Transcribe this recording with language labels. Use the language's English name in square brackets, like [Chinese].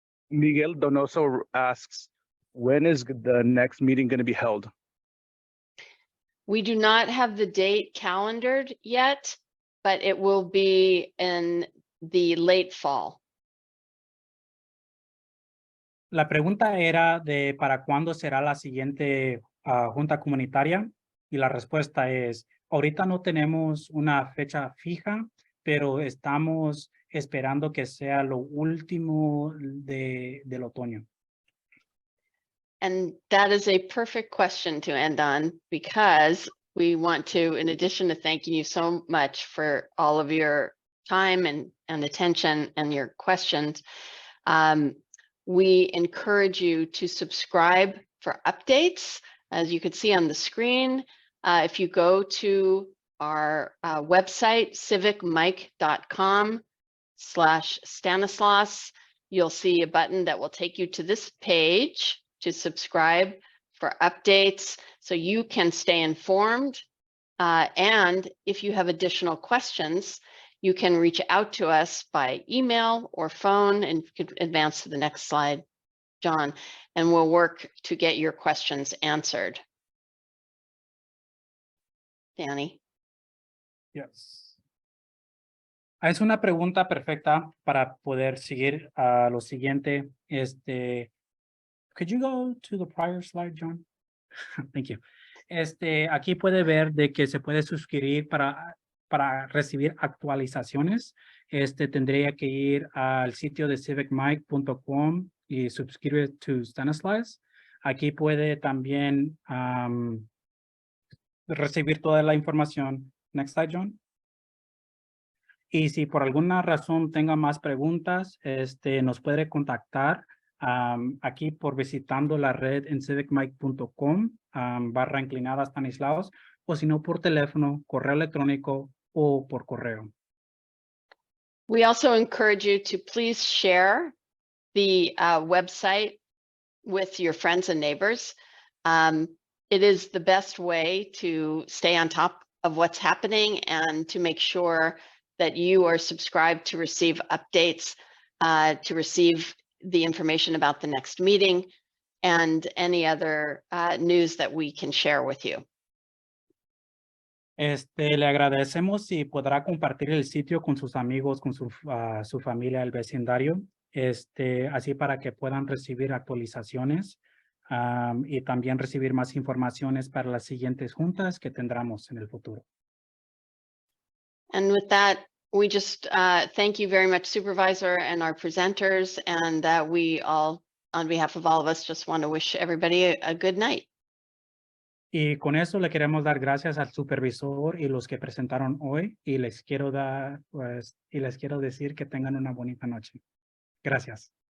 [English] Miguel Donoso asks, when is the next meeting going to be held? We do not have the date calendared yet, but it will be in the late fall. [Spanish] La pregunta era de para cuándo será la siguiente junta comunitaria y la respuesta es, ahorita no tenemos una fecha fija, pero estamos esperando que sea lo último del otoño. [English] And that is a perfect question to end on, because we want to, in addition to thanking you so much for all of your time and attention and your questions, we encourage you to subscribe for updates. As you can see on the screen, if you go to our website, civicmike.com/Stanislaus, you'll see a button that will take you to this page to subscribe for updates so you can stay informed. And if you have additional questions, you can reach out to us by email or phone, and you could advance to the next slide, John, and we'll work to get your questions answered. Danny. Yes. [Spanish] Es una pregunta perfecta para poder seguir a lo siguiente. [English] Could you go to the prior slide, John? Thank you. [Spanish] Aquí puede ver de que se puede suscribir para recibir actualizaciones tendría que ir al sitio de civicmike.com y suscribir to Stanislaus. Aquí puede también recibir toda la información. [English] Next slide, John. [Spanish] Y si por alguna razón tenga más preguntas, nos puede contactar aquí por visitando la red en civicmike.com /inclinada Stanislaus, o si no por teléfono, correo electrónico o por correo. [English] We also encourage you to please share the website with your friends and neighbors. It is the best way to stay on top of what's happening and to make sure that you are subscribed to receive updates, to receive the information about the next meeting and any other news that we can share with you. [Spanish] Le agradecemos si podrá compartir el sitio con sus amigos, con su familia, el vecindario, así para que puedan recibir actualizaciones y también recibir más informaciones para las siguientes juntas que tendremos en el futuro. [English] And with that, we just thank you very much, Supervisor, and our presenters, and we all, on behalf of all of us, just want to wish everybody a good night. [Spanish] Y con eso le queremos dar gracias al supervisor y los que presentaron hoy, y les quiero decir que tengan una bonita noche. Gracias.